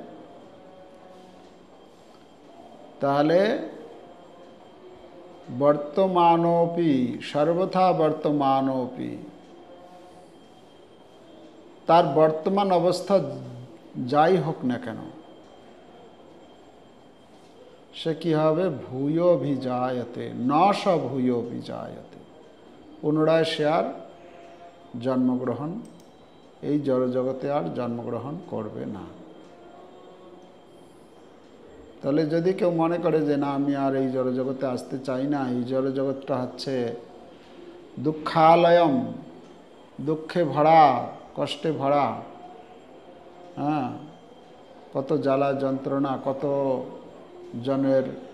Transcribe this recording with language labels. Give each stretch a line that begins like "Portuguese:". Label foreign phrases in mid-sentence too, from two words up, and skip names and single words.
Bangla: ताहले
Sanskrit: वर्तमानोपि सर्वथा वर्तमानोपि
Bangla: তার বর্তমান অবস্থা যাই হোক না কেন সে কি হবে
Sanskrit: भूयो भी जायते न स भूयो भी जायते
Bangla: পুনরায় সে আর জন্মগ্রহণ এই জড় জগতে আর জন্মগ্রহণ করবে না। তাহলে যদি কেউ মনে করে যে না আমি আর এই জড় জগতে আসতে চাই না, এই জড় জগৎটা হচ্ছে দুঃখালয়ম, দুঃখে ভরা, কষ্টে ভরা, হ্যাঁ, কত জ্বালা যন্ত্রণা, কত জনের